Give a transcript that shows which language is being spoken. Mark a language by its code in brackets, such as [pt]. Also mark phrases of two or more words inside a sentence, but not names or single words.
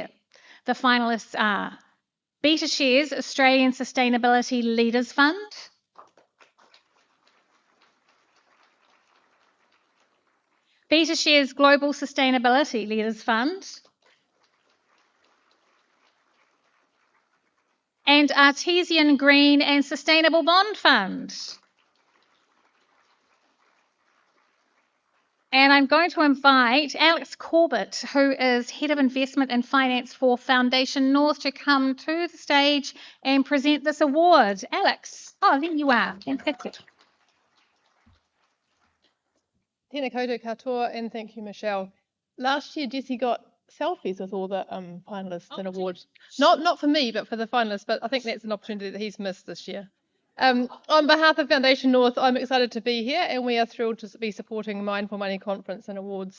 [en] The finalists are BetaShares Australian Sustainability Leaders Fund, BetaShares Global Sustainability Leaders Fund, and Artesian Green and Sustainable Bond Fund. And I'm going to invite Alex Corbett, who is Head of Investment and Finance for Foundation North, to come to the stage and present this award. Alex, oh, there you are. Fantastic. [mi] Tēnā koutou katoa, [en] and thank you, Michelle. Last year, Jesse got selfies with all the finalists and awards. Not for me, but for the finalists, but I think that's an opportunity that he's missed this year. On behalf of Foundation North, I'm excited to be here, and we are thrilled to be supporting Mindful Money Conference and Awards.